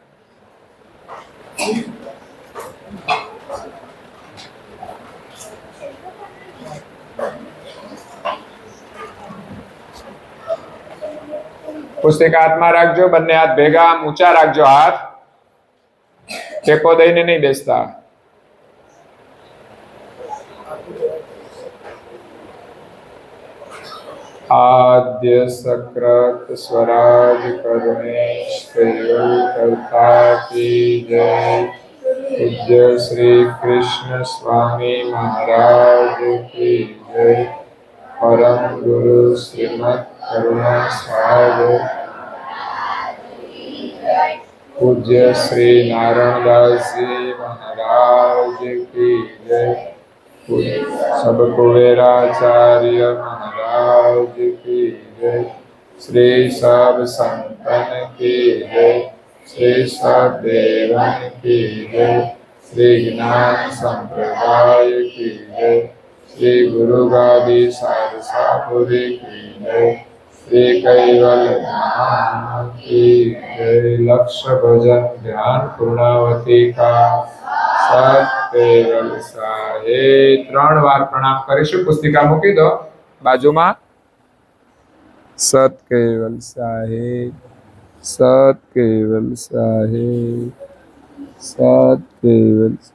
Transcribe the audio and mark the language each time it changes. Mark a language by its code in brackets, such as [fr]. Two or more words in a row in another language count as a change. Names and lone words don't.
[gu] પુસ્તિકા હાથમાં રાખજો, બંને હાથ ભેગા આમ ઊંચા રાખજો. હાથ ટેકો દઈને નહીં બેસતા. [hi] आद्य सकृत स्वराज करुणेश केवल करता की जय. पूज्य श्री कृष्ण स्वामी महाराज की जय. परम गुरु श्रीमद करुणा सागर पूज्य श्री नारायण दास जी महाराज की जय. सब कुबेराचार्य महाराज की जय. श्री सब संतन की जय. श्री सब देवन की जय. श्री ज्ञान संप्रदाय की जय. श्री गुरु गादी सारसापुरी की जय. श्री कैवल धाम की जय. लक्ष्य भजन ध्यान पूर्णावती का [gu] સત્કેવલ સાહે. 3 વાર પ્રણામ કરીશું. પુસ્તિકા મૂકી દો બાજુમાં. સત્કેવલ સાહે, સત્કેવલ સાહે, સત્કેવલ.